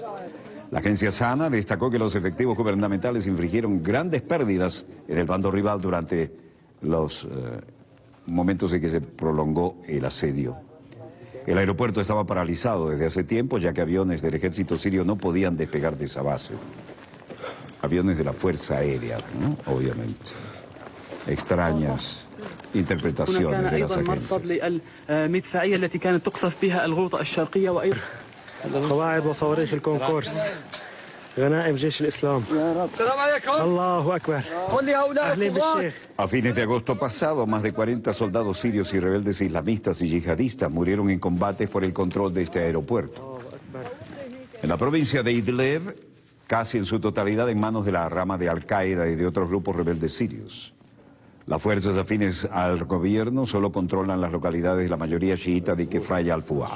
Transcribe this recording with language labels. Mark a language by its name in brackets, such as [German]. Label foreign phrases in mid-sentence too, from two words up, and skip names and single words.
[Spanish] La agencia SANA destacó que los efectivos gubernamentales infligieron grandes pérdidas en el bando rival durante los momentos en que se prolongó el asedio. El aeropuerto estaba paralizado desde hace tiempo, ya que aviones del ejército sirio no podían despegar de esa base. Aviones de la Fuerza Aérea, ¿no? Obviamente. Extrañas interpretaciones de las agencias. [Arabic] قواعد وصواريخ الكونكورس غنائم جيش الإسلام السلام عليكم الله أكبر أهلين بالشيخ. [Spanish] A fines de agosto pasado, más de 40 soldados sirios y rebeldes islamistas y yihadistas murieron en combates por el control de este aeropuerto. En la provincia de Idlib, casi en su totalidad en manos de la rama de Al-Qaeda y de otros grupos rebeldes sirios. Las fuerzas afines al gobierno solo controlan las localidades de la mayoría chiita de Kefraya al-Fuad.